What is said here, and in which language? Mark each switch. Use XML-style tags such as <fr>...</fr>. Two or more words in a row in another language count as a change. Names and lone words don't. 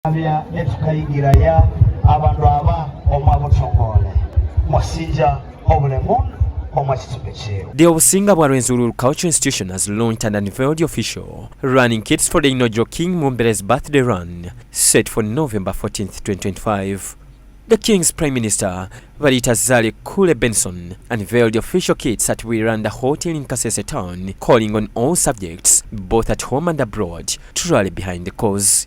<koo>abya etukayigiraya abantu aba omwabutongole mwasinja obulemu.</koo> <en>The Obusinga Bwa Rwenzururu Cultural Institution has launched and unveiled the official running kits for the inaugural King Mumbere's birthday run, set for November 14th, 2025. The King's Prime Minister, Varita Zali Kule Benson, unveiled the official kits at Wiranda Hotel in Kasese Town, calling on all subjects, both at home and abroad, to rally behind the cause.</en>